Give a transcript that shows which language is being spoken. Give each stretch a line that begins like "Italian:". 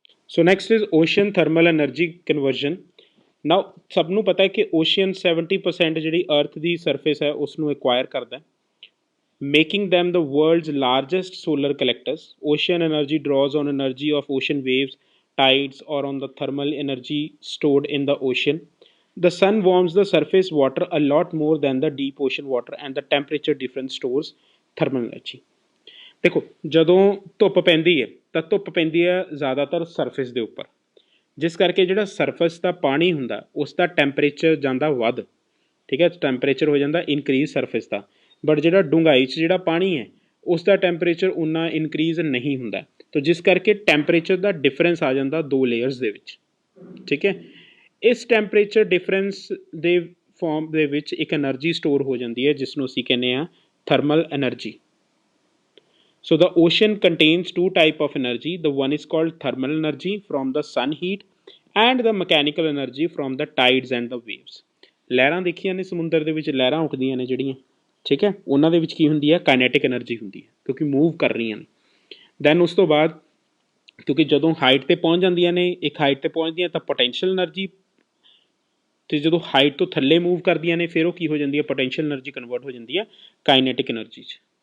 English: So next is ocean thermal energy conversion. Now
Punjabi: सब नूं पता है कि
English: Ocean 70% जी earth की surface है उसनों एक्वायर करता है, making them the world's largest solar collectors. Ocean energy draws on energy of ocean waves, tides, or on the thermal energy stored in the ocean. The sun warms the surface water a lot more than the deep ocean water, and the temperature difference stores thermal energy.
Punjabi: देखो ਜਦੋਂ ਧੁੱਪ ਪੈਂਦੀ ਹੈ ਤਾਂ ਧੁੱਪ ਪੈਂਦੀ ਹੈ ਜ਼ਿਆਦਾਤਰ ਸਰਫੇਸ ਦੇ ਉੱਪਰ, ਜਿਸ ਕਰਕੇ ਜਿਹੜਾ ਸਰਫੇਸ ਦਾ ਪਾਣੀ ਹੁੰਦਾ ਉਸ ਦਾ ਟੈਂਪਰੇਚਰ ਜਾਂਦਾ ਵੱਧ, ਠੀਕ ਹੈ, ਟੈਂਪਰੇਚਰ ਹੋ ਜਾਂਦਾ ਇਨਕਰੀਜ਼ ਸਰਫੇਸ ਦਾ। ਬਟ ਜਿਹੜਾ ਡੂੰਘਾਈ 'ਚ ਜਿਹੜਾ ਪਾਣੀ ਹੈ ਉਸ ਦਾ ਟੈਂਪਰੇਚਰ ਉਨਾ ਇਨਕਰੀਜ਼ ਨਹੀਂ ਹੁੰਦਾ, ਤਾਂ ਜਿਸ ਕਰਕੇ ਟੈਂਪਰੇਚਰ ਦਾ ਡਿਫਰੈਂਸ ਆ ਜਾਂਦਾ ਦੋ ਲੇਅਰਸ ਦੇ ਵਿੱਚ, ਠੀਕ ਹੈ। ਇਸ ਟੈਂਪਰੇਚਰ ਡਿਫਰੈਂਸ ਦੇ ਫਾਰਮ ਦੇ ਵਿੱਚ ਇੱਕ ਐਨਰਜੀ ਸਟੋਰ ਹੋ ਜਾਂਦੀ ਹੈ ਜਿਸ ਨੂੰ ਅਸੀਂ ਕਹਿੰਦੇ ਹਾਂ thermal energy.
English: So the ocean contains two type of energy. The one is called thermal energy from the sun heat and the mechanical energy from the tides and the waves.
Punjabi: ਲਹਿਰਾਂ ਦੇਖੀਆਂ ਨੇ ਸਮੁੰਦਰ ਦੇ ਵਿੱਚ, ਲਹਿਰਾਂ ਉੱਠਦੀਆਂ ਨੇ ਜਿਹੜੀਆਂ, ਠੀਕ ਹੈ, ਉਹਨਾਂ ਦੇ ਵਿੱਚ ਕੀ ਹੁੰਦੀ ਹੈ, ਕਾਈਨੈਟਿਕ ਐਨਰਜੀ ਹੁੰਦੀ ਹੈ ਕਿਉਂਕਿ ਮੂਵ ਕਰ ਰਹੀਆਂ ਨੇ। ਦੈਨ ਉਸ ਤੋਂ ਬਾਅਦ ਕਿਉਂਕਿ ਜਦੋਂ ਹਾਈਟ ਤੇ ਪਹੁੰਚ ਜਾਂਦੀਆਂ ਨੇ, ਇੱਕ ਹਾਈਟ ਤੇ ਪਹੁੰਚਦੀਆਂ ਤਾਂ ਪੋਟੈਂਸ਼ੀਅਲ ਐਨਰਜੀ, ਤੇ ਜਦੋਂ ਹਾਈਟ ਤੋਂ ਥੱਲੇ ਮੂਵ ਕਰਦੀਆਂ ਨੇ ਫਿਰ ਉਹ ਕੀ ਹੋ ਜਾਂਦੀ ਹੈ, ਪੋਟੈਂਸ਼ੀਅਲ ਐਨਰਜੀ ਕਨਵਰਟ ਹੋ ਜਾਂਦੀ ਹੈ ਕਾਈਨੈਟਿਕ ਐਨਰਜੀ 'ਚ।